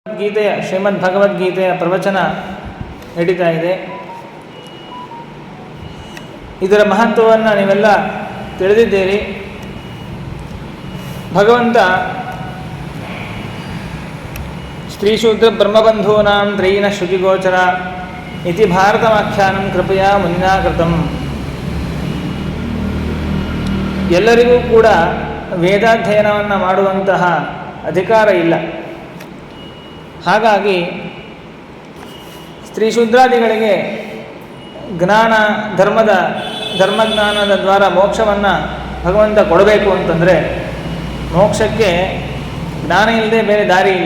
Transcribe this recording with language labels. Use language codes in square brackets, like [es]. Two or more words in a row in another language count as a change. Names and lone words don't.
[kn] ಗೀತೆಯ ಶ್ರೀಮದ್ ಭಗವದ್ಗೀತೆಯ ಪ್ರವಚನ ನಡೀತಾ ಇದೆ. ಇದರ ಮಹತ್ವವನ್ನು ನೀವೆಲ್ಲ ತಿಳಿದಿದ್ದೀರಿ. [sa] ಭಗವಂತ स्त्रीशूद्र ब्रह्मबंधूनां त्रयीन श्रुतिगोचर इति भारतमाख्यानं कृपया मुनिना कृतं. [kn] ಎಲ್ಲರಿಗೂ ಕೂಡ ವೇದಾಧ್ಯಯನವನ್ನು ಮಾಡುವಂತಹ ಅಧಿಕಾರ ಇಲ್ಲ. ಹಾಗಾಗಿ ಸ್ತ್ರೀಶೂದ್ರಾದಿಗಳಿಗೆ ಜ್ಞಾನ ಧರ್ಮಜ್ಞಾನದ ದ್ವಾರ ಮೋಕ್ಷವನ್ನು ಭಗವಂತ ಕೊಡಬೇಕು ಅಂತಂದರೆ ಮೋಕ್ಷಕ್ಕೆ ಜ್ಞಾನ ಇಲ್ಲದೆ ಬೇರೆ ದಾರಿ ಇಲ್ಲ.